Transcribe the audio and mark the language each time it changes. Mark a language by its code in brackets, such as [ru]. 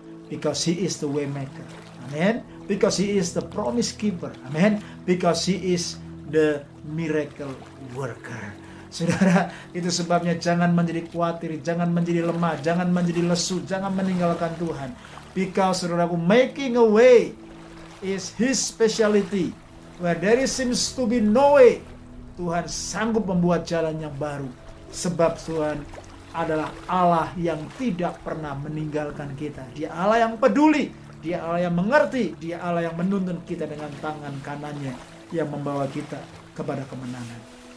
[en] Because He is the way maker. Amen. Because He is the promise keeper. Amen. Because He is the miracle worker. [id] Saudara, itu sebabnya jangan menjadi khawatir, jangan menjadi lemah, jangan menjadi lesu, jangan meninggalkan Tuhan. [en] Because saudaraku, making a way is His specialty. Where there seems to be no way, [id] Tuhan sanggup membuat jalan yang baru. Sebab Tuhan adalah Allah yang tidak pernah meninggalkan kita. Dia Allah yang peduli, Dia Allah yang mengerti, Dia Allah yang menuntun kita dengan tangan kanannya yang membawa kita kepada kemenangan.